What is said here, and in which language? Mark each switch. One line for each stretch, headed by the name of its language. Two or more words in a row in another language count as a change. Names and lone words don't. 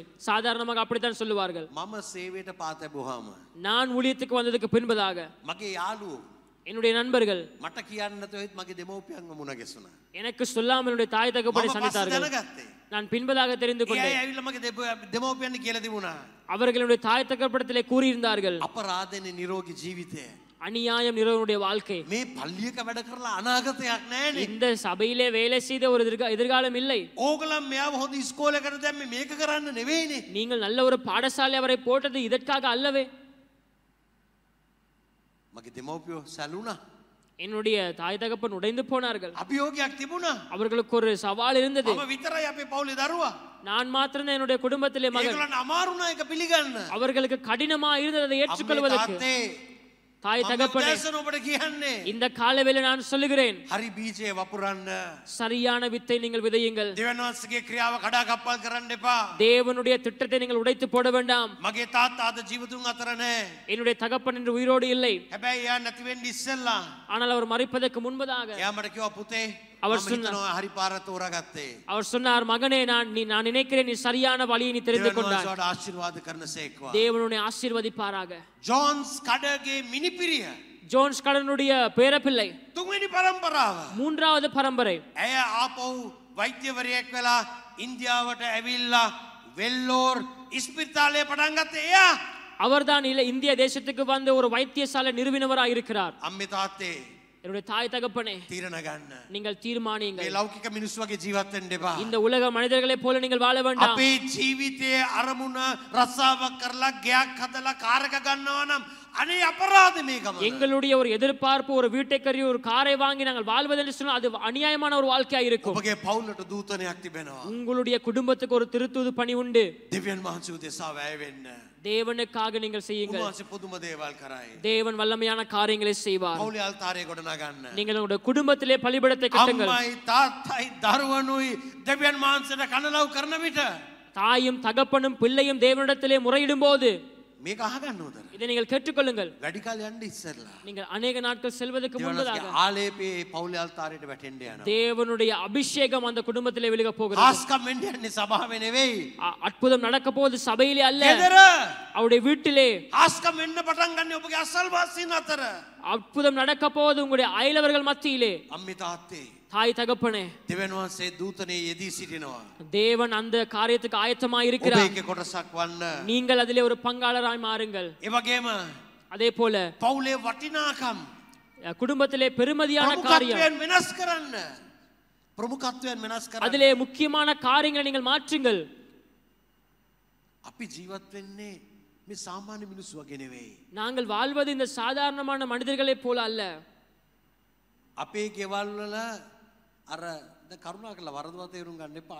Tamil: சாதாரணமாக அப்படித்தான் சொல்லுவார்கள்.
Sinhala: මම සේවයට පාතැබුවාම
Tamil: நான் ஊழியத்துக்கு வந்ததுக்கு பின்பதாக
Sinhala: මගේ යාළුවෝ
Tamil: என்னுடைய நண்பர்கள்
Sinhala: මට කියන්න නැතුව මගේ දෙමව්පියන්ව මුණ ගැසුණා.
Tamil: எனக்கு சொல்லாமல் என்னுடைய தாய் தகப்பனை
Sinhala: මම පස්සේ
Tamil: சந்தித்தார்கள்.
Sinhala: දැනගත්තේ.
Tamil: நான் பின்பதாக தெரிந்து
Sinhala: ඒ
Tamil: கொண்டேன்.
Sinhala: අය ඇවිල්ලා මගේ දෙමව්පියන් කියලා තිබුණා.
Tamil: அவர்களுடைய தாய் தகப்படத்திலே கூறியிருந்தார்கள்,
Sinhala: අපරාධනේ නිරෝගී ජීවිතය.
Tamil: அநியாயம் நிறவனுடைய வாழ்க்கை.
Sinhala: මේ පල්ලියක වැඩ කරලා අනාගතයක් නැහැනේ.
Tamil: இந்த சபையிலே வேலை செய்த ஒரு எதிர்காலம் இல்லை.
Sinhala: ඕගලම් මෙයාව හොඳ ඉස්කෝලේකට දැම්මේ මේක කරන්න නෙවෙයිනේ.
Tamil: நீங்கள் நல்ல ஒரு பாடசாலை அவரை போட்டது இதற்காக அல்லவே.
Sinhala: මගේ දෙමව්පියෝ සැලුණා.
Tamil: என்னுடைய தாய் தகப்பன் உடைந்து போனார்கள்.
Sinhala: අභියෝගයක් තිබුණා.
Tamil: அவர்களுக்கு ஒரு சவால் இருந்தது.
Sinhala: මම විතරයි අපේ පවුලේ දරුවා.
Tamil: நான் மாத்திரம் என்னுடைய குடும்பத்திலே மகன்.
Sinhala: ඒගොල්ලන්ට අමාරුණා ඒක පිළිගන්න.
Tamil: அவர்களுக்கு கடினமா இருந்தது அதை ஏற்றுக்கொள்வதற்கு. தாய் தகப்பனே,
Sinhala: ඔබට කියන්නේ
Tamil: இந்த காலவேளை நான் சொல்லுகிறேன்,
Sinhala: හරි බීජය වපුරන්න.
Tamil: சரியான வித்தை நீங்கள் விதையுங்கள்.
Sinhala: දෙවියන් වහන්සේගේ ක්‍රියාව කඩා කප්පල් කරන්න එපා.
Tamil: தேவனுடைய திட்டத்தை நீங்கள் உடைத்து போட வேண்டாம்.
Sinhala: මගේ තාත්තා අද ජීවතුන් අතර නැහැ.
Tamil: என்னுடைய தகப்பன் என்று உயிரோடு இல்லை.
Sinhala: හැබැයි එයා නැති වෙන්න ඉස්සෙල්ලා
Tamil: ஆனால் அவர் மரிப்பதற்கு முன்பதாக
Sinhala: එයා මට කිව්වා පුතේ
Tamil: அவர்
Sinhala: මම හිතනවා හරි පාර තෝරාගත්තේ.
Tamil: அவர் சொன்னார், மகனே, நான் நினைக்கிறேன் நீ சரியான வழியை நீ தெரிந்து
Sinhala: දෙවියන්
Tamil: கொண்டாய்.
Sinhala: වහන්සේට ආශිර්වාද කරනසේක්වා.
Tamil: தேவனுடைய ஆசீர்வதிப்பாராக.
Sinhala: ජෝන්ස් කඩගේ මිනිපිරිය
Tamil: ஜோன்ஸ் கடனுடைய பேரப்பிள்ளை
Sinhala: තුන්වෙනි පරම්පරාව.
Tamil: மூன்றாவது பரம்பரை.
Sinhala: ඇය ආපහු වෛද්‍යවරියෙක් වෙලා ඉන්දියාවට ඇවිල්ලා වෙල්ලෝර් ඉස්පිරිතාලේ පටන් ගත්තේ එයා.
Tamil: அவர்தான் இந்திய தேசத்துக்கு வந்து ஒரு வைத்தியசாலை நிறுவினவராக இருக்கிறார்.
Sinhala: අම්මේ තාත්තේ
Tamil: என்னுடைய தாய் தகப்பனே
Sinhala: තීරණ ගන්න.
Tamil: நீங்கள் தீர்மானியுங்கள்.
Sinhala: මේ ලෞකික මිනිස්සු වගේ ජීවත් වෙන්න එපා.
Tamil: இந்த உலக மனிதர்களைப் போல நீங்கள் வாழ வேண்டாம்.
Sinhala: අපේ ජීවිතයේ අරමුණ රස්සාවක් කරලා ගයක් හදලා කාර් එක ගන්නවා නම් අනේ අපරාධ මේ ගමන.
Tamil: எங்களுடைய ஒரு எதிர்பார்ப்பு ஒரு வீட்டை கறி ஒரு காரை வாங்கி நாங்கள் வாழ்வது என்று சொன்னால் அது அநியாயமான ஒரு வாழ்க்கையா இருக்கும்.
Sinhala: ඔබගේ පවුලට දූතනයක් තිබෙනවා.
Tamil: உங்களுடைய குடும்பத்துக்கு ஒரு திருத்தூது பணி உண்டு.
Sinhala: දෙවියන් වහන්සේ උදෙසා වැය වෙන්න.
Tamil: தேவனுக்காக நீங்கள் செய்யுங்கள்.
Sinhala: උන්වහන්සේ පුදුම දේවල් කරයි.
Tamil: தேவன் வல்லமையான காரியங்களை செய்வார்.
Sinhala: පවුලේ අල්තාරය ගොඩනගන්න.
Tamil: நீங்கள் உங்களுடைய குடும்பத்திலே பலிபீடத்தை கட்டுங்கள்.
Sinhala: අම්මයි තාත්තයි දරුවනුයි දෙවියන් වහන්සේට කනලව් කරන විට
Tamil: தாயும் தகப்பனும் பிள்ளையும் தேவனிடத்திலே முறையிடும் போது
Sinhala: මේක අහගන්න උදේ.
Tamil: இதை நீங்கள் கேட்டுக்கொள்ளுங்கள்.
Sinhala: වැඩි කාලයක් යන්න ඉස්සෙල්ලා.
Tamil: நீங்கள் अनेक நாட்கள் செல்வதற்கு முன்பதாக
Sinhala: ආලේපේ පවුලේ අල්තාරයට වැටෙන්න යනවා.
Tamil: தேவனுடைய அபிஷேகம் அந்த குடும்பத்திலே விழுக போகிறது.
Sinhala: ආස්කම් වෙන්න යන්නේ සභාවේ නෙවෙයි.
Tamil: அற்புதம் நடக்க போவது சபையிலே அல்ல.
Sinhala: ගෙදර
Tamil: அவருடைய வீட்டிலே
Sinhala: ආස්කම් වෙන්න පටන් ගන්න ඔබගේ අසල්වාසීන් අතර.
Tamil: அற்புதம் நடக்க போவது உங்களுடைய அயலவர்கள் மத்தியிலே.
Sinhala: අම්මේ තාත්තේ
Tamil: தாய் தகப்பனே
Sinhala: දෙවියන් වහන්සේ දූතනේ යෙදී සිටිනවා.
Tamil: தேவன் அந்த காரியத்துக்கு ஆயத்தமாய் இருக்கிறார்.
Sinhala: ඔබ ඒකේ කොටසක් වන්න.
Tamil: நீங்கள் அதிலே ஒரு பங்காளராய் மாறுங்கள்.
Sinhala: ඒ වගේම
Tamil: அதே போல
Sinhala: පවුලේ වටිනාකම්
Tamil: குடும்பத்திலே பெருமதியான காரியம்
Sinhala: ප්‍රමුඛත්වයෙන් වෙනස් කරන්න. ප්‍රමුඛත්වයෙන් වෙනස් කරන්න.
Tamil: அதிலே முக்கியமான காரியங்களை நீங்கள் மாற்றுங்கள்.
Sinhala: අපි ජීවත් වෙන්නේ මේ සාමාන්‍ය මිනිස්සු වගේ නෙවෙයි.
Tamil: நாங்கள் வாழ்வது இந்த சாதாரணமான மனிதர்களைப் போல அல்ல.
Sinhala: අපේ ගෙවල් වල අර දැන් කරුණා කරලා වරදවා තේරුම් ගන්න එපා.